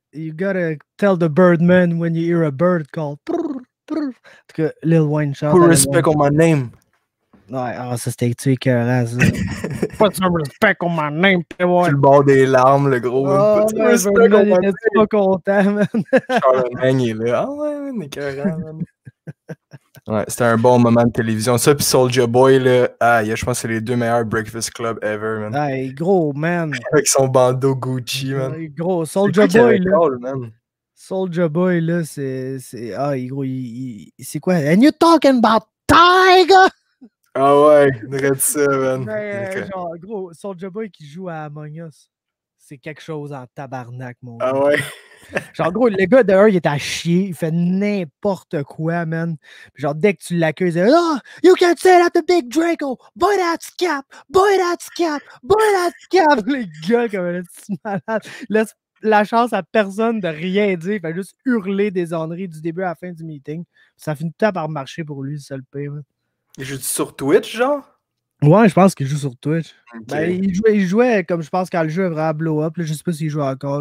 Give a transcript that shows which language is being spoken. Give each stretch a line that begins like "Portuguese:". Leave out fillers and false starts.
English: You gotta tell the birdman when you hear a bird call.
French: Prrr, prrr. En tout cas, Lil Wayne chante.
English: Put respect on my name.
French: Ouais, ça c'était écœurant, ça.
English: Put some respect on my name,
French: pis ouais. Sur le bord des larmes, le gros. Oh,
English: Put some
French: ouais,
English: respect
French: Birdman,
English: on my
French: il était pas content, man. Charlemagne, il est là. Ah ouais, man, écœurant, man. Ouais, c'était un bon moment de télévision. Ça, puis Soulja Boy, là, je pense que c'est les deux meilleurs Breakfast Club ever, man. Hey, gros, man. Avec son bandeau Gucci, man. Ouais, gros, Soulja Boy, là. Man. Soulja Boy, là, c'est... gros, c'est quoi?
English: And you talking about Tiger?
French: Ah ouais, regarde ça, man. Mais, genre, gros, Soulja Boy qui joue à Among Us, c'est quelque chose en tabarnak, mon gars. Ah ouais? Genre, gros, le gars dehors, il est à chier, il fait n'importe quoi, man. Puis genre, dès que tu l'accuses, il dit,
English: oh, you can't say that to Big Draco, boy that's cap,
French: boy that's cap, boy that's cap. Le gars, comme un petit malade, laisse la chance à personne de rien dire, il fait juste hurler des enneries du début à la fin du meeting. Ça finit tout le temps par marcher pour lui, c'est ça le pire, man. Il joue sur Twitch, genre? Ouais, je pense qu'il joue sur Twitch. Okay. Ben, il jouait comme je pense quand le jeu a vraiment blow up. Là, je sais pas s'il joue encore.